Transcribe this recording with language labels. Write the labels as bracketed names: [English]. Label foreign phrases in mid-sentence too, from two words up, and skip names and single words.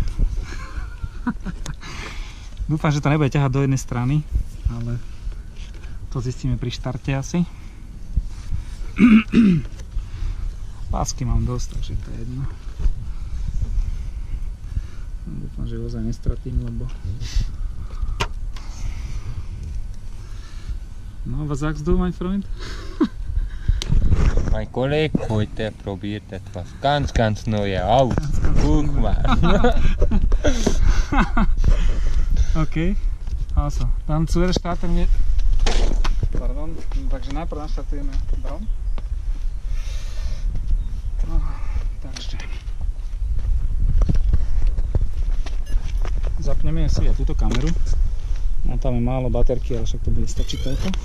[Slovak] Dúfam, že to nebude ťahať do jednej strany, ale to zistíme pri štarte asi. Pásky mám dosť, takže to je jedno. Dúfam, že ozaj nestratím, lebo... No, [German] was sagst du, mein Freund? Mein Kollege heute probiert etwas ganz Neues aus. Guck mal. Okay, also, dann zuerst starten wir... [Slovak] Pardon, takže najprv naštartujeme dron. Takže zapneme si aj túto kameru. Mám tam málo baterky, ale však to bude stačiť toľko.